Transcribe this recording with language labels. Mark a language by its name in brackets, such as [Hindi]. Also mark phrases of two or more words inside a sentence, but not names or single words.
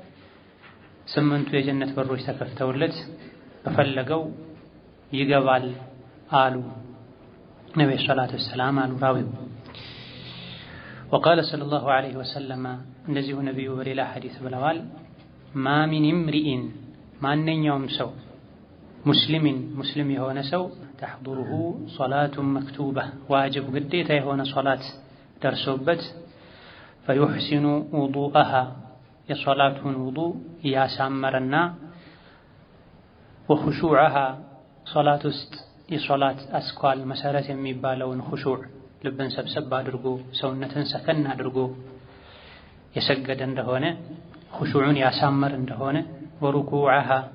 [Amharic] ስምንቱ የጀነት በሮች ተከፍተውለት በፈለገው ይገባል አሉ ነብዩ [Arabic] صلى الله عليه وسلم [Amharic] አሉ ራዊው። [Arabic] وقال صلى الله عليه وسلم [Amharic] እንደዚሁ ነብዩ በሌላ ሐዲስ ብለዋል: [Arabic] ما من امرئ [Amharic] ማንኛውም ሰው ሙስሊም የሆነ ሰው [Arabic] تحضره صلاة مكتوبة [Amharic] ዋጅብ ግዴታ የሆነ ሶላት ደርሶበት [Arabic] فيحسن وضوءها [Amharic] የሶላቱን ውዱእ ያሳመረና وخشوعها ሶላት ውስጥ የሶላት አስኳል መሰረት የሚባለውን خشوع ልብን ሰብሰብ አድርጎ ሰውነትን ሰከን አድርጎ የሰገደ እንደሆነ خشوعን ያሳመረ እንደሆነ وركوعها